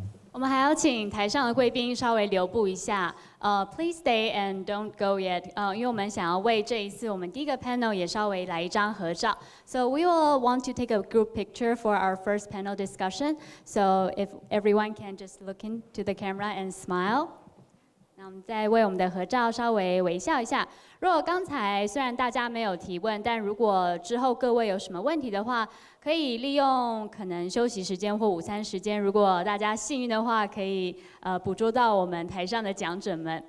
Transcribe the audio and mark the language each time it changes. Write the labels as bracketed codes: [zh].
[zh] 我们还要请台上的贵宾稍微留步一下。 [en] Please stay and don't go yet. [zh] 因为我们想要为这一次我们第一个 panel 也稍微来一张合照。 [en] So we will want to take a group picture for our first panel discussion. So if everyone can just look into the camera and smile. [zh] 那我们再为我们的合照稍微微笑一下。如果刚才虽然大家没有提问，但如果之后各位有什么问题的话，可以利用可能休息时间或午餐时间，如果大家幸运的话，可以捕捉到我们台上的讲者们。